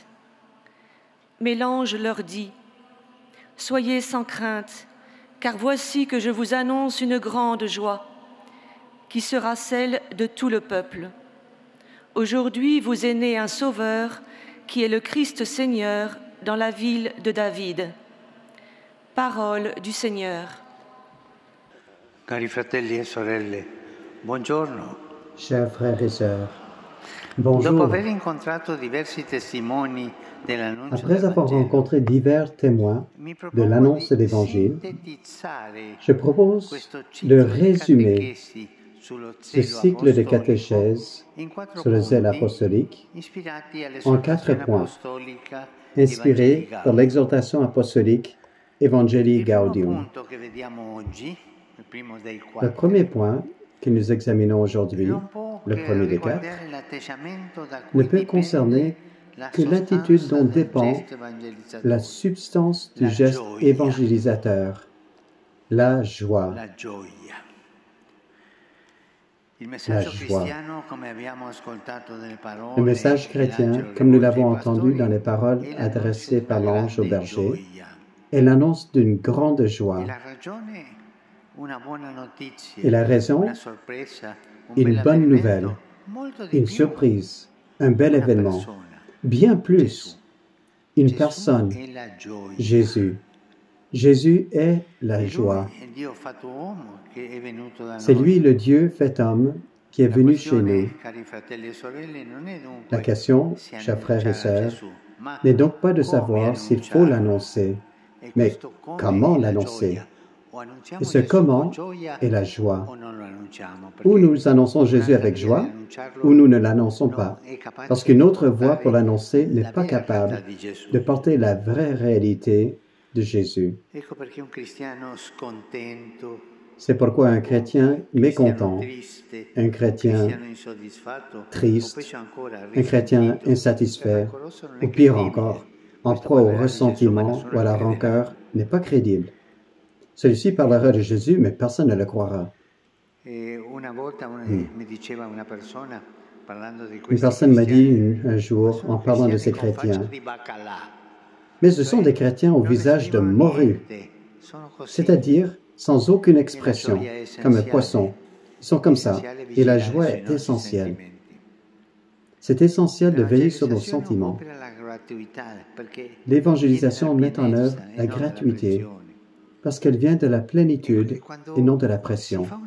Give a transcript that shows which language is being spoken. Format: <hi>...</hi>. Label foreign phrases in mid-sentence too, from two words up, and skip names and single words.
<fr>Mais l'ange leur dit : « Soyez sans crainte, car voici que je vous annonce une grande joie, qui sera celle de tout le peuple. Aujourd'hui vous est né un Sauveur, qui est le Christ Seigneur, dans la ville de David. » Parole du Seigneur.</fr> <it>Cari fratelli e sorelle, buongiorno.</it> <fr>Chers frères et sœurs,</fr> <it>Dopo</it> <fr>bonjour.</fr> <it>aver incontrato diversi testimoni dell'annuncio</it> <fr>Après</fr> <it>del</it> <fr>avoir</fr> <it>Vangelo,</it> <fr>rencontré divers témoins</fr> <it>mi</it> <fr>de</fr> <it>propongo</it> <fr>l'annonce de</fr> <it>di</it> <fr>l'Évangile,</fr> <it>sintetizzare</it> <fr>je propose</fr> <it>questo</it> <fr>de</fr> <it>ciclo di</it> <fr>résumer</fr> <it>catechesi sullo</it> <fr>ce</fr> <it>zelo</it> <fr>cycle de</fr> <it>apostolico</it> <fr>catéchèse</fr> <it>in quattro</it> <fr>sur le zèle</fr> <it>punti</it> <fr>apostolique</fr> <it>ispirati</it> <fr>en 4</fr> <it>all'esortazione</it> <fr>points,</fr> <it>apostolica</it> <fr>inspirés</fr> <it>Evangelii</it> <fr>par</fr> <it>Gaudium.</it> <fr>l'exhortation apostolique Evangelii</fr> <it>Il primo</it> <fr>Gaudium.</fr> <it>punto che vediamo oggi, il primo dei</it> <fr>Le</fr> <it>quattro,</it> <fr>premier point que nous examinons aujourd'hui,</fr> <it>non può</it> <fr>le</fr> <it>che</it> <fr>premier des 4,</fr> <it>riguardare l'atteggiamento da</it> <fr>ne</fr> <it>cui</it> <fr>peut concerner</fr> <it>la</it> <fr>que l'attitude</fr> <it>sostanza</it> <fr>dont</fr> <it>del</it> <fr>dépend</fr> <it>gesto evangelizzateur,</it> <fr>la substance du</fr> <it>La</it> <fr>geste</fr> <it>gioia.</it> <fr>évangélisateur, la joie.</fr> <it>la gioia. Il messaggio</it> <fr>joie.</fr> <it>cristiano, come abbiamo ascoltato dalle parole</it> <fr>Le message</fr> <it>che</it> <fr>chrétien,</fr> <it>l'angelo</it> <fr>comme nous</fr> <it>rivolge</it> <fr>l'avons</fr> <it>ai</it> <fr>entendu</fr> <it>pastori,</it> <fr>dans les paroles</fr> <it>è</it> <fr>adressées</fr> <it>l'annuncio</it> <fr>par</fr> <it>di una</it> <fr>l'ange au</fr> <it>grande</it> <fr>berger,</fr> <it>gioia.</it> <fr>est l'annonce d'une grande</fr> <it>E</it> <fr>joie.</fr> <it>la ragione, una buona notizia,</it> <fr>Et la raison,</fr> <it>una sorpresa, un</it> <fr>une</fr> <it>bel</it> <fr>bonne</fr> <it>avvenimento,</it> <fr>nouvelle,</fr> <it>molto di</it> <fr>une</fr> <it>più,</it> <fr>surprise, un bel</fr> <it>una</it> <fr>événement,</fr> <it>persona.</it> <fr>bien</fr> <it>Gesù.</it> <fr>plus, une</fr> <it>Gesù</it> <fr>personne,</fr> <it>è la gioia.</it> <fr>Jésus. Jésus est la</fr> <it>E</it> <fr>joie.</fr> <it>lui è Dio fatto uomo che è venuto da</it> <fr>C'est</fr> <it>noi.</it> <fr>lui le Dieu fait homme qui est</fr> <it>La</it> <fr>venu chez</fr> <it>questione,</it> <fr>nous.</fr> <it>cari fratelli e sorelle, non è dunque</it> <fr>La question,</fr> <it>se</it> <fr>chers frères et</fr> <it>annunciare</it> <fr>sœurs,</fr> <it>Gesù, ma</it> <fr>n'est donc pas de</fr> <it>come</it> <fr>savoir s'il faut</fr> <it>annunciarlo.</it> <fr>l'annoncer,</fr> <it>E</it> <fr>mais</fr> <it>questo come</it> <fr>comment</fr> <it>è la</it> <fr>l'annoncer.</fr> <it>gioia. O annunciamo</it> <fr>Et ce</fr> <it>Gesù</it> <fr>comment</fr> <it>con gioia</it> <fr>est la joie.</fr> <it>o non lo annunciamo,</it> <fr>Ou</fr> <it>perché</it> <fr>nous annonçons Jésus</fr> <it>un'altra</it> <fr>avec</fr> <it>via</it> <fr>joie,</fr> <it>di annunciarlo</it> <fr>ou nous ne l'annonçons</fr> <it>non</it> <fr>pas,</fr> <it>è capace</it> <fr>parce qu'une</fr> <it>di</it> <fr>autre voie</fr> <it>portare</it> <fr>pour l'annoncer n'est</fr> <it>la</it> <fr>pas</fr> <it>vera</it> <fr>capable</fr> <it>realtà di Gesù.</it> <fr>de porter la vraie réalité de Jésus.</fr> <it>Ecco perché un cristiano scontento,</it> <fr>C'est pourquoi un chrétien</fr> <it>cristiano</it> <fr>mécontent,</fr> <it>triste,</it> <fr>un chrétien</fr> <it>cristiano insoddisfatto,</it> <fr>triste,</fr> <it>o peggio ancora</it> <fr>un chrétien</fr> <it>risentito,</it> <fr>insatisfait,</fr> <it>rancoroso non è</it> <fr>ou pire</fr> <it>credibile.</it> <fr>encore, en</fr> <it>Questo</it> <fr>proie au</fr> <it>parlerà di Gesù, ma</it> <fr>ressentiment</fr> <it>nessuno</it> <fr>ou à la</fr> <it>lo crederà.</it> <fr>rancœur n'est pas crédible. Celui-ci parlera de Jésus, mais personne ne le croira.</fr> <it>Una volta mi diceva una persona, parlando di</it> <fr>Une</fr> <it>questi</it> <fr>personne m'a dit</fr> <it>cristiani,</it> <fr>un jour,</fr> <it>sono</it> <fr>en parlant de ces</fr> <it>cristiani con faccia</it> <fr>chrétiens,</fr> <it>di baccalà.</it> <fr>mais ce sont des chrétiens au</fr> <it>Non</it> <fr>visage de</fr> <it>esprimono</it> <fr>morue,</fr> <it>niente, sono così.</it> <fr>c'est-à-dire sans aucune expression, comme un poisson. Ils sont comme ça, et la joie est essentielle. C'est essentiel de veiller sur nos sentiments. L'évangélisation met en œuvre la gratuité, parce qu'elle vient de la plénitude et non de la pression.</fr>